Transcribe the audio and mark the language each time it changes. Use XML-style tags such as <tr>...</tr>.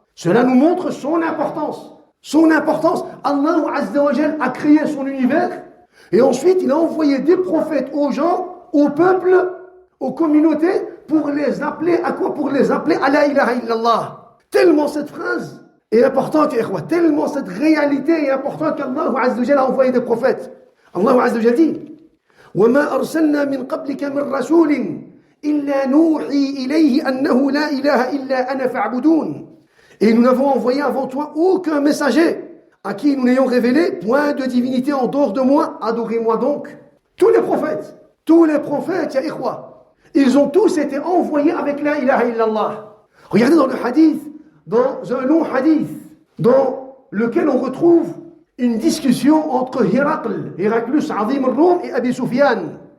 <fr>Cela nous montre son importance. Son importance. Allah Azza wa Jal a créé son univers Et ensuite, il a envoyé des prophètes aux gens, au peuple, aux communautés, pour les appeler à quoi? Pour les appeler à la ilaha illallah. Tellement cette phrase est importante, tellement cette réalité est importante qu'Allah Azza wa Jalla a envoyé des prophètes.</fr> <ar>Allah Azza wa Jalla dit وَمَا أَرْسَلْنَا مِنْ قَبْلِكَ مِنْ رَسُولٍ إِلَّا نُوحِي إِلَيْهِ أَنَّهُ لَا إِلَهَ إِلَّا أَنَا فَاعْبُدُونَ.</ar> <fr>Et nous n'avons envoyé avant toi aucun messager à qui nous n'ayons révélé point de divinité en dehors de moi, adorez-moi donc. Tous les prophètes, ya ikhwa, ils ont tous été envoyés avec la ilaha illallah. Regardez dans le hadith, dans un long hadith, dans lequel on retrouve une discussion entre Héraclus, Azim al-Rum, et Abi Sufyan.</fr>